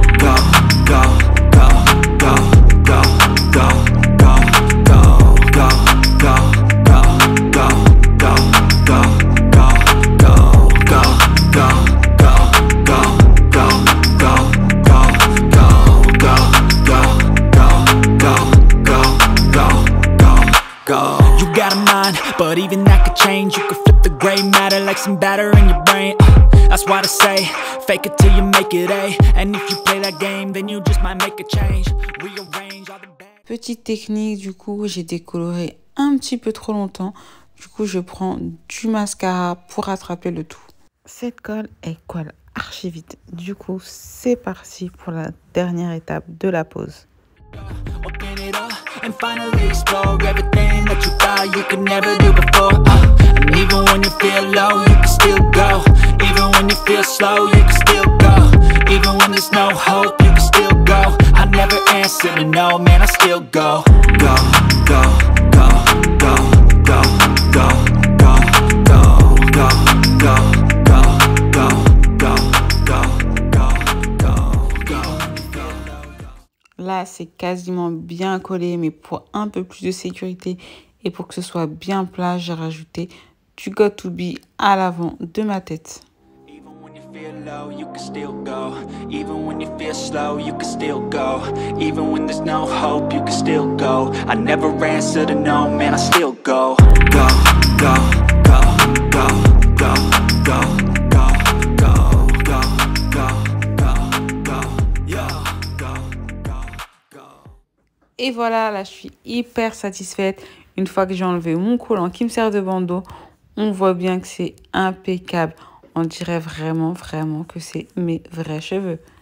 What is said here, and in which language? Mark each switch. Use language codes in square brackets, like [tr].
[en] Go, go, go, go, go, go, go, go, go, go, go, go, go, go, go, go, go, go, go, go, go. You got a mind, but even that could change. You could flip the gray matter like some batter in your brain. That's why I say, fake it till you make it A. And if you play that game, then you just might make a change. Rearrange all the bad. [fr] Petite technique, du coup, j'ai décoloré un petit peu trop longtemps. Du coup, je prends du mascara pour rattraper le tout. Cette colle, elle colle archi vite. Du coup, c'est parti pour la dernière étape de la pose. [en] Open it up and finally explore everything that you thought you could never do before. And even when you feel low, you can still go. Even when you feel slow, you can still go. Even when there's no hope, you can still go. I never answer to no, man, I still go. Go, go, go, go, go, go, go, go, go, go, go, go, go, go, go, go. [fr] Là, c'est quasiment bien collé, mais pour un peu plus de sécurité et pour que ce soit bien plat, j'ai rajouté du Got2b à l'avant de ma tête. [en] Even when you feel low, you can still go. Even when you feel slow, you can still go. Even when there's no hope, you can still go. I never answer to no, man, I still go. Go, go, go, go, go, go, go, go, go, go, go, go, yeah, go, go, go. [fr] Et voilà, là, je suis hyper satisfaite. Une fois que j'ai enlevé mon collant qui me sert de bandeau, on voit bien que c'est impeccable. On dirait vraiment, vraiment que c'est mes vrais cheveux.